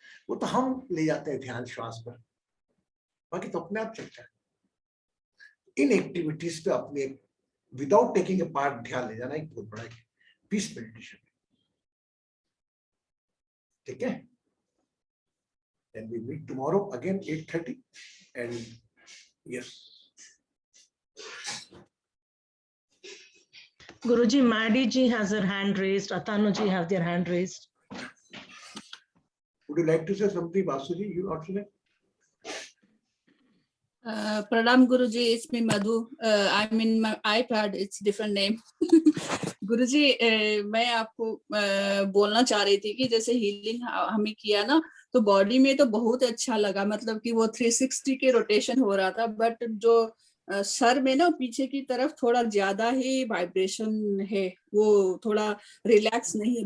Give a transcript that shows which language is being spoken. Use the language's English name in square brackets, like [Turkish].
[Hindi] वो तो हम ले जाते हैं ध्यान श्वास पर, बाकी तो अपने आप चलता है। इन एक्टिविटीज पे अपने [English] without taking a part [Hindi] ध्यान ले जाना एक बहुत बड़ा पीस मेडिटेशन, ठीक है। [English] Then we meet tomorrow again 8:30 and yes. Guruji, Maddy ji has her hand raised. Atanu ji have their hand raised. Would you like to say something, Vasuji? You also like? Pranam Guruji, it's me Madhu. I'm in my iPad. It's different name. [Hindi] गुरुजी मैं आपको बोलना चाह रही थी कि जैसे healing हमें किया ना, तो बॉडी में तो बहुत अच्छा लगा, मतलब कि वो 360 के रोटेशन हो रहा था, बट जो सर में ना पीछे की तरफ थोड़ा ज्यादा ही वाइब्रेशन है, वो थोड़ा रिलैक्स नहीं है।